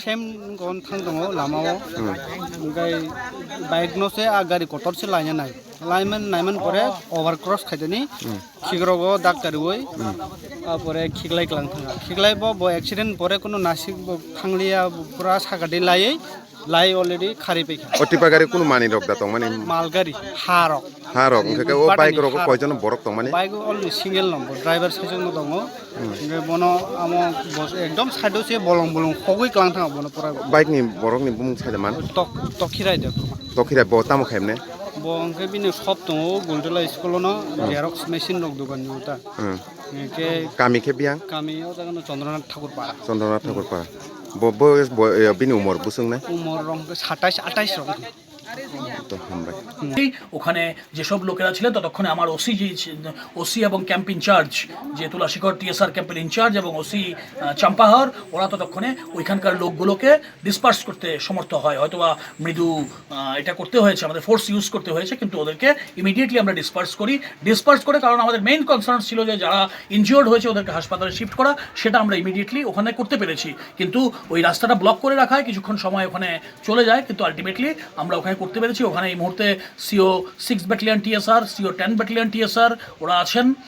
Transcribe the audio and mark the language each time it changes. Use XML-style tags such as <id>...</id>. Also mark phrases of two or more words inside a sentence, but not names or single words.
<trp>same gon thang dongo lamao gai bike no se a gari kotor se laina nai naiman pore</trp> <en>over cross</en> <trp>khaideni khigrogo dak karoi apore khiglai klang thanga khiglai bo accident pore kono nasik khanglia pura sagadi lai already khari pe o tipar gari kuno mani rok da tong mane malgari harok ke o bike rok ko jon borok tong mane</trp> <en>bike only single number driver</en> <trp>sejon no dongo nge bono amo ekdom side se bolong khogoi klang thanga bono pura bike ni borok ni bumung saida man Tokhirai de Tokhirai bo tamo khaimne bo angke bini shop dongo Gultela school no</trp> <en>xerox machine</en> <trp>rok dogan nuta ke kami ke biang kami o jaga no Chandranath Thakur para bo bini umor busung na umor rong 27-28 rong</trp> <bn>তো আমরা ওখানে যেসব লোকেরা ছিলেন ততক্ষণে আমার ওসি এবং</bn> <en>camp in-charge</en> <bn>যে তুলাশিখর টিএসআর ক্যাম্পের ইনচার্জ এবং ওসি চাম্পাহার ওরা ততক্ষণে ওইখানকার লোকগুলোকে ডিসপার্স করতে সমর্থ হয় হয়তোবা মৃদু এটা করতে হয়েছে আমাদের</bn> <en>force use</en> <bn>করতে হয়েছে কিন্তু ওদেরকে ইমিডিয়েটলি আমরা ডিসপার্স করে কারণ আমাদের</bn> <en>main concern</en> <bn>ছিল যে যারা ইনজিওর্ড হয়েছে ওদেরকে হাসপাতালে শিফট করা সেটা আমরা ইমিডিয়েটলি ওখানে করতে পেরেছি কিন্তু ওই রাস্তাটা ব্লক করে রাখায় কিছুক্ষণ সময় ওখানে চলে যায় কিন্তু আলটিমেটলি আমরা ওখানে করতে পেরেছি ওখানে এই মুহূর্তে</bn> <en>CO 6 battalion</en> <bn>টিএসআর</bn> <en>CO 10 battalion</en> <bn>টিএসআর ওরা আছেন</bn>